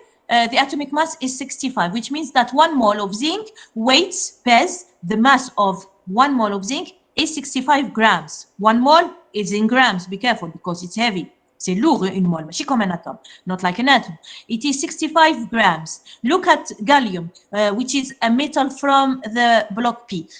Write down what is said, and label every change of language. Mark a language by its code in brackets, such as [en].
[en] The atomic mass is 65, which means that 1 mole of zinc pesa, the mass of 1 mole of zinc is 65 grams. 1 mole is in grams. Be careful because it's heavy. [fr] C'est lourd, une mole, mais comme un atome, [en] not like an atom. It is 65 grams. Look at gallium, which is a metal from the block P.